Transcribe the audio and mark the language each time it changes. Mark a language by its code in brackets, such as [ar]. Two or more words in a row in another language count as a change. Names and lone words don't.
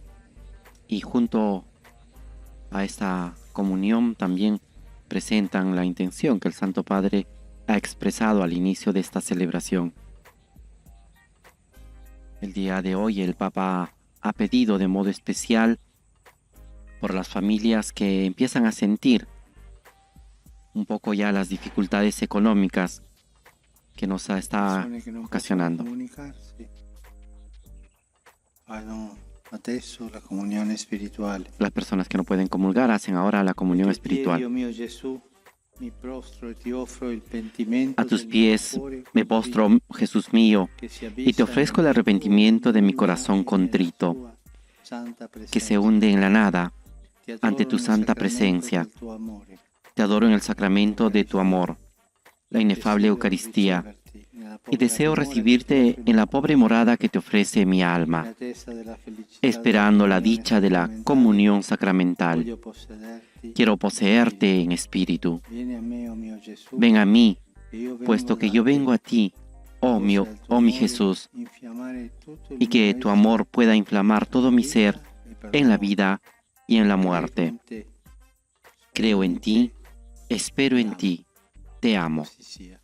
[es] Y junto a esta comunión también presentan la intención que el Santo Padre ha expresado al inicio de esta celebración. El día de hoy el Papa ha pedido de modo especial por las familias que empiezan a sentir un poco ya las dificultades económicas que nos está [it] Persone che non [es] ocasionando. [it] possono comunicarsi fanno adesso la comunione spirituale. [es] Las personas que no pueden comulgar hacen ahora la comunión [it] Dio [es] espiritual. [it] mio Gesù, mi prostro e ti offro il pentimento [es] A tus [it] del mio [es] pies [it] cuore [es] me postro, Jesús mío, [it] che si [es] y te [it] abissa [es] ofrezco el [it] nella [es] arrepentimiento de mi [it] tua [es] corazón [it] immagine nella [es] contrito, [it] tua santa [es] que se [it] presenza. [es] hunde en la nada [it] Ti [es] ante [it] adoro [es] tu [it] nel [es] santa [it] sacramento [es] presencia. [it] del tuo amore. [es] Te adoro en el sacramento de tu amor, la inefable [it] Desidero [es] Eucaristía, [it] riceverti nella [es] y [it] povera [es] deseo [it] dimora che [es] recibirte [it] ti offre [es] en la [it] il [es] pobre morada que te ofrece mi [it] cuore, [es] alma, [it] nella testa della felicità [es] esperando [it] della [es] la [it] comunione [es] dicha de la [it] sacramentale. [es] comunión sacramental. [it] Voglio possederti [es] Quiero [it] in [es] poseerte en espíritu. [it] spirito. Vieni a me, oh mio Gesù, [es] Ven a mí, [it] che io vengo [es] puesto que [it] da [es] yo [it] te. [es] vengo a ti, oh mi [it] Amore [es] Jesús, [it] infiammare tutto il [es] y que [it] mio [es] tu [it] essere, [es] amor pueda inflamar todo mi ser [it] e per [es] en la [it] l'amore. [es] vida y en la [it] Credo [es] muerte. [it] in te, [es] Creo en ti, espero en ti, te amo. [it] così sia.